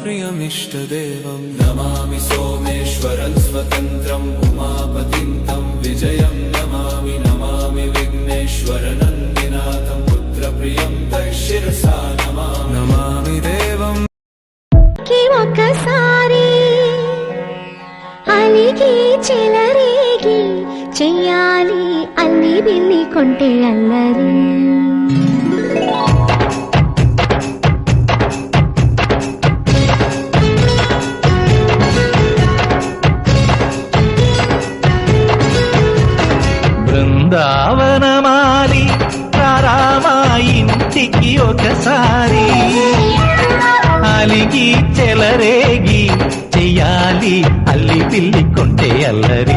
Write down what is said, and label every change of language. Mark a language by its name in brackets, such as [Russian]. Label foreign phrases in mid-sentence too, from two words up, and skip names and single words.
[Sanskrit] प्रियमिष्टदेवं नमामि सोमेश्वरं स्वतन्त्रं उमापतिं तं विजयं नमामि नमामि विघ्नेश्वरनन्दिनाथं पुत्रप्रियं तैशिरसा नमामि देवं [Telugu] ఒకసారి అలిగి చెలరేగి చెయ్యాలి అల్లి బిల్లి కొంటే అల్లరి బృందావనమాలి రామా ఇంటికి ఒకసారి అలిగి చెలరేగి చెయ్యాలి అల్లి పిల్లి కొంటే అల్లరి